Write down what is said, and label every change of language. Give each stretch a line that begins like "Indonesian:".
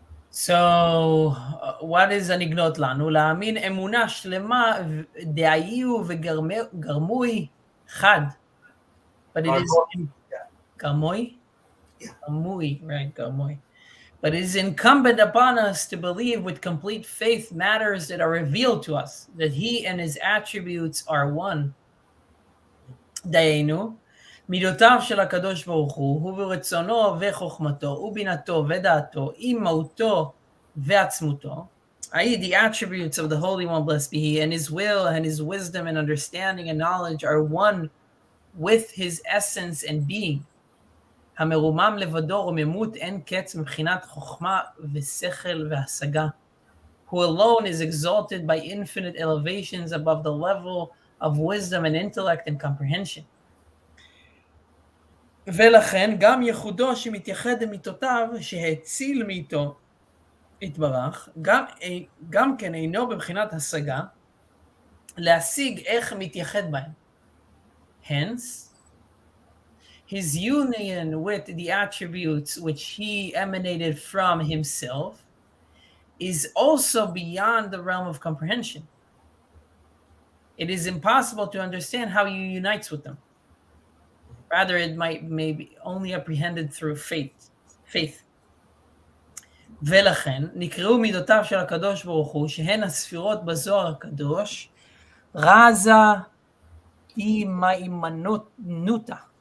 English: So, what is
Hebrew: הנגלות לנו? להאמין אמונה שלמה דהיו וגרמוי חד.
English: But it is גרמוי? Yeah. גרמוי, right, גרמוי. But it is incumbent upon us to believe with complete faith matters that are revealed to us, that he and his attributes are one.
Hebrew: דהיינו, מידותיו של הקדוש ברוך הוא ברצונו וחוכמתו ובינתו ודעתו עם מהותו ועצמותו,
English: i.e. the attributes of the Holy One, blessed be he, and his will and his wisdom and understanding and knowledge are one with his essence and being.
Hebrew: המרומם לבדו רוממות אין קץ מבחינת חוכמה ושכל והשגה,
English: who alone is exalted by infinite elevations above the level of wisdom and intellect and comprehension.
Hebrew: ולכן גם ייחודו שמתייחד למיתותיו שהציל מאיתו יתברך, גם כן אינו בבחינת השגה, להשיג איך מתייחד בהם.
English: Hence, his union with the attributes which he emanated from himself is also beyond the realm of comprehension. It is impossible to understand how he unites with them. Rather, it may be only apprehended through faith.
Hebrew: ולכן, נקראו מידותיו של הקדוש ברוך הוא, שהן הספירות בזוהר הקדוש, רזה מהימנותה.